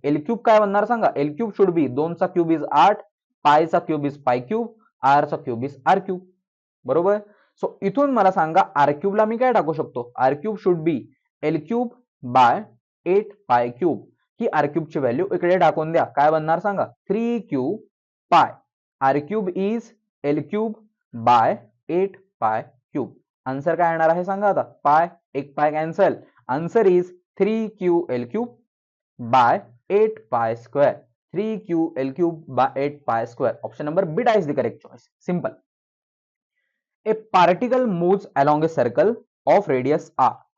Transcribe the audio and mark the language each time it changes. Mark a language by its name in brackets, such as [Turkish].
[English] L cube [Marathi] काय बनणार सांगा, [English] L cube should be 2 चा cube is 8, पायचा cube is pi cube, R चा cube is R cube. [Marathi] बरोबर. सो इथून मला सांगा [English] R cube ला मी काय टाकू शकतो, R cube should be L cube by 8 pi cube. [Marathi] ही आर क्यूब ची व्हॅल्यू इकडे टाकून द्या, काय बनणार सांगा, 3q पाय. [English] R cube is L cube by 8 pi cube. [Marathi] आन्सर काय येणार आहे सांगा आता, पाय एक पाय cancel. [English] Answer is 3q L cube by 8 pi square. 3q L cube by 8 pi square. Option number B is the correct choice. Simple. A particle moves along a circle of radius R.